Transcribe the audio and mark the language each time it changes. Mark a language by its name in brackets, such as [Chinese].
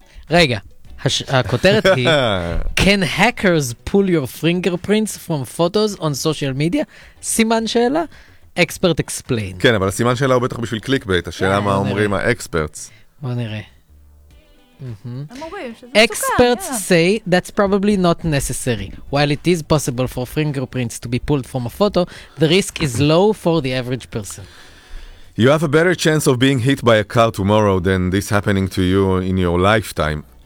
[English] רגע, הכותרת היא, can hackers pull your fingerprints from photos on social media? [Hebrew] סימן שאלה, expert explain. כן, אבל הסימן שאלה הוא בטח בשביל קליק בייט, השאלה מה אומרים האקספרטס. בוא נראה. [English] Experts say that's probably not necessary. While it is possible for fingerprints to be pulled from a photo, the risk is low for the average person. You have a better chance of being hit by a car tomorrow than this happening to you in your lifetime,